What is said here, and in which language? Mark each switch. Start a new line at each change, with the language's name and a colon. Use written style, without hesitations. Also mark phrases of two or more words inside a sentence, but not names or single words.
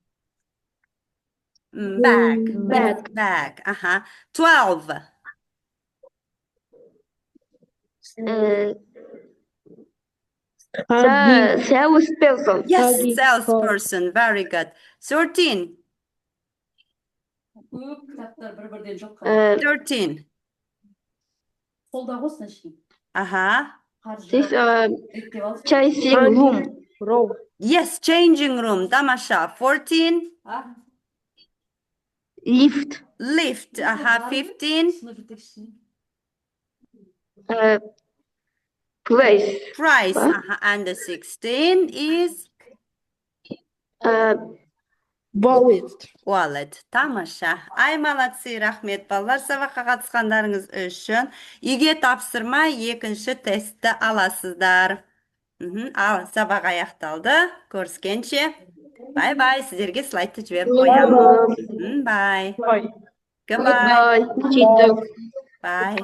English: Bag. Bag. It's bag. 12. The salesperson. Yes, Huggy. salesperson. Very good. 13.
Kazakh: Көп кітаптар бір-бірден жоқ
English: 13.
Kazakh: қолда қойсын ешкім.
English: This
Kazakh: Реттеп алсын.
English: changing room. Row. Yes, changing room. Tamasha. 14. Lift. Lift. 15.
Kazakh: Сынып жетекшісі.
English: Place. Price. Huh? And the 16 is wallet. Tamasha. Ay,
Kazakh: молодцы, рахмет балалар, сабаққа қатысқандарыңыз үшін. Үйге тапсырмай екінші тестті аласыздар. Ал, сабақ аяқталды. Көріскенше. Бай-бай. Сіздерге слайдты жіберіп қоямын. Бай.
English: Bye. Goodbye. Teacher. Bye.